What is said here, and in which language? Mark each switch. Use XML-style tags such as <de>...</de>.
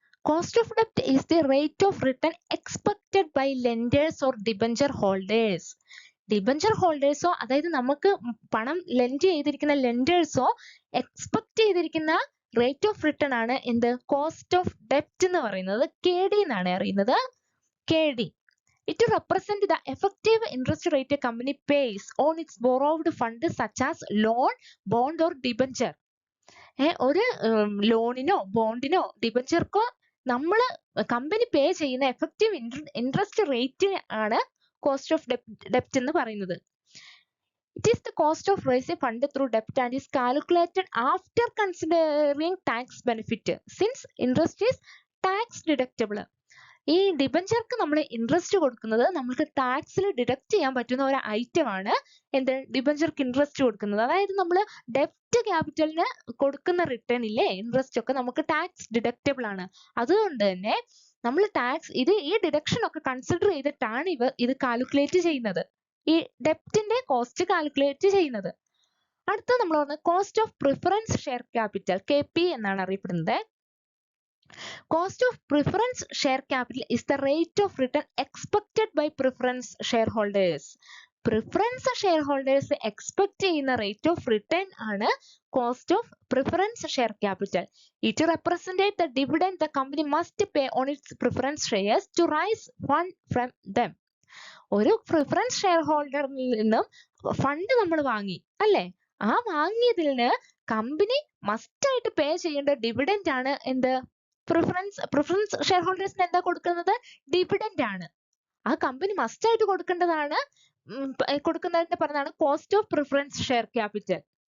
<en>Cost of ഡെപ്റ്റ് is the rate of return expected by lenders or debenture holders.</en> <ml>Debenture ഹോൾഡേഴ്സോ, അതായത് നമുക്ക് പണം lent ചെയ്തിരിക്കുന്ന ലെൻഡേഴ്സോ expect ചെയ്തിരിക്കുന്ന rate of return ആണ് എന്ത്? കോസ്റ്റ് ഓഫ് ഡെപ്റ്റ് എന്ന് പറയുന്നത്. KD എന്നാണ് അറിയുന്നത്. KD.</ml> <en>It represents the effective interest rate a company pays on its borrowed fund such as loan, bond or debenture.</en> <ml>ഒരു ലോണിനോ ബോണ്ടിനോ ഡിബഞ്ചർക്കോ നമ്മൾ കമ്പനി പേ ചെയ്യുന്ന എഫക്റ്റീവ് ഇൻട്രസ്റ്റ് റേറ്റ് ആണ് കോസ്റ്റ് ഓഫ് ഡെപ്റ്റ് എന്ന് പറയുന്നത്.</ml> <en>It is the cost of raising fund through debt and is calculated after considering tax benefit since interest is tax deductible.</en> <ml>ഈ ഡിബഞ്ചർക്ക് നമ്മൾ interest കൊടുക്കുന്നത് നമുക്ക് ടാക്സിൽ ഡിഡക്ട് ചെയ്യാൻ പറ്റുന്ന ഒരു ഐറ്റം ആണ് എന്ത്? ഡിബഞ്ചർക്ക് ഇൻട്രസ്റ്റ് കൊടുക്കുന്നത്. അതായത് നമ്മൾ ഡെപ്റ്റ് ക്യാപിറ്റലിന് കൊടുക്കുന്ന റിട്ടേൺ ഇല്ലേ, ഇൻട്രസ്റ്റ് ഒക്കെ നമുക്ക് ടാക്സ് ഡിഡക്റ്റബിൾ ആണ്. അതുകൊണ്ട് തന്നെ നമ്മൾ ടാക്സ് ഈ ഡിഡക്ഷൻ ഒക്കെ കൺസിഡർ ചെയ്തിട്ടാണ് ഇത് കാൽക്കുലേറ്റ് ചെയ്യുന്നത്, ഈ ഡെപ്റ്റിന്റെ കോസ്റ്റ് കാൽക്കുലേറ്റ് ചെയ്യുന്നത്. അടുത്ത നമ്മൾ പറഞ്ഞത് cost of preference share capital, KP എന്നാണ് അറിയപ്പെടുന്നത്.</ml> <en>Cost of preference share capital is the rate of return expected by preference shareholders. Preference shareholders expect</en> <ml>ചെയ്യുന്ന</ml> <en>rate of return</en> <ml>ആണ്</ml> <en>cost of preference share capital. It represents the dividend the company must pay on its preference shares to raise fund from them.</en> <ml>ഒരു preference share ഹോൾഡറിൽ നിന്നും fund നമ്മൾ വാങ്ങി അല്ലെ? ആ വാങ്ങിയതിന് company must ആയിട്ട് പേ ചെയ്യേണ്ട ഡിവിഡൻഡ് ആണ് എന്ത്? പ്രിഫറൻസ് ഷെയർ ഹോൾഡേഴ്സിന് എന്താ കൊടുക്കുന്നത്? ഡിവിഡൻഡ് ആണ്. ആ കമ്പനി മസ്റ്റ് ആയിട്ട് കൊടുക്കേണ്ടതാണ്. കൊടുക്കുന്നതിന്റെ പറഞ്ഞാണ് cost of preference share capital.</ml>